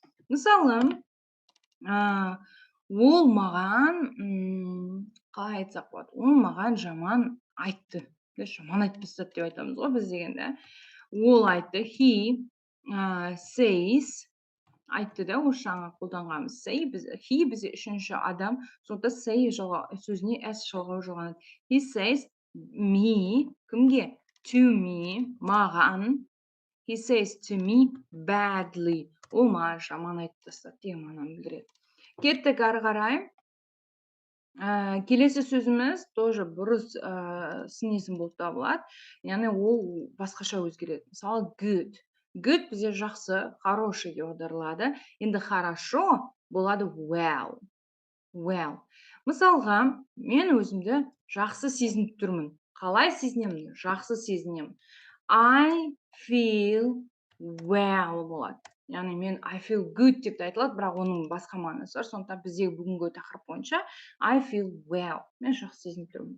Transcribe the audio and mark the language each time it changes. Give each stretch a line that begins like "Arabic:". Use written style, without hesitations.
Kazakh: Мысалы, ол маған, қалай айтсақ болады, ол маған жаман айтты. Жаман айтып тастады деп айтамыз ғой біз дегенде. Ол айтты.
English: He says
Kazakh: айтты да, осы жаңа қолданғанымыз say he бізде үшінші адам, сондықтан say сөзіне s жалғау жалғанады.
English: He says me,
Kazakh: кімге?
English: To me,
Kazakh: маған.
English: He says to me badly.
Kazakh: Ол маған жаман айтып тастады деген мағынаны білдіреді. Кеттік ары қарай. Келесі сөзіміз
Russian: тоже
Kazakh: бұрыс сын есім болып табылады. Яғни ол басқаша өзгереді. Мысалы good. Good бізде жақсы,
Russian: хороший
Kazakh: деп аударылады. Енді
Russian: хорошо
Kazakh: болады well.
English: Well.
Kazakh: Мысалға, мен өзімді жақсы сезініп тұрмын. Қалай сезінемін? Жақсы сезінемін.
English: I feel well
Kazakh: болады. Яғни мен
English: I feel good
Kazakh: деп те айтылады, бірақ оның басқа мағынасы бар. Сондықтан біздегі бүгінгі тақырып бойынша
English: I feel well.
Kazakh: Мен жақсы сезініп тұрмын.